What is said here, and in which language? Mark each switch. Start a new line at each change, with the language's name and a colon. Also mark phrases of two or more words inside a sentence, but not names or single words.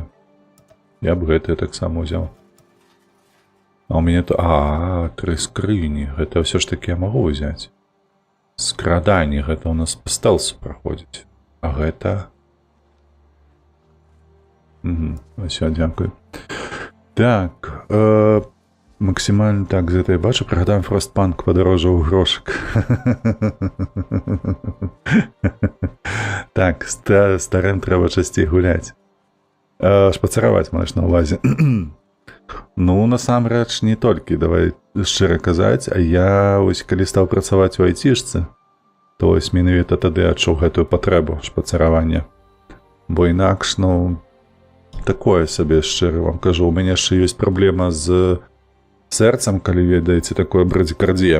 Belarusian: Я б гэтае таксама ўзяў. А у мяне то... А, 3 скрыні. Гэта ўсё ж такі я магу ўзяць. Скраданні. Гэта ў нас па стэлсу праходзіць. А гэта... Усё, дзякуй.
Ukrainian: Так. Максимально так, за я бачу, пригадаємо Frostpunk подорожав грошик. Так, старим треба частіше гуляти. Шпацарувати, маєш на увазі. Ну,
Belarusian: насамрэч, не толькі, давай шчыра казаць, а я ось калі стаў працаваць у айцішцы, то ось менавіта тады адчуў гэтую патрэбу шпацаравання. Бо інакш, ну, такое сабе, шчыра вам кажу, у мяне яшчэ ёсць праблема з сэрцам, калі ведаеце, такое брадзікардія.